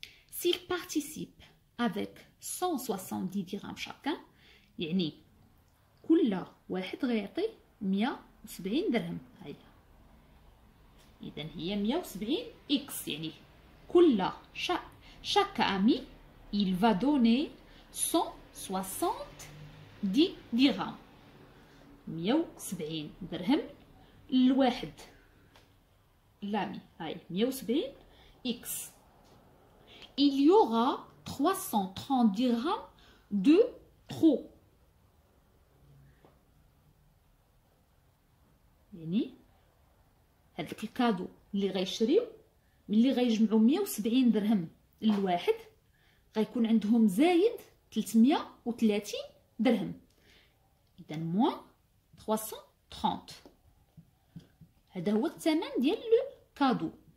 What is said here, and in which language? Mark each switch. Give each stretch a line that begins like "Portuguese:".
French: S'ils participent avec 170 dirhams chacun،
Arabic: يعني كل واحد غيعطي 170 درهم. هاي اذا هي 170 x، يعني كل
French: chaque ami il va donner 170 dirhams.
Arabic: 170 درهم للواحد لامي. هاي 170 x.
French: Il y aura 330 dirhams de trop.
Arabic: يعني هذاك الكادو اللي غيشريو ملي غيجمعوا 170 درهم للواحد غيكون عندهم زايد 330 درهم. اذا موان 330. هذا هو الثمن ديال لو كادو.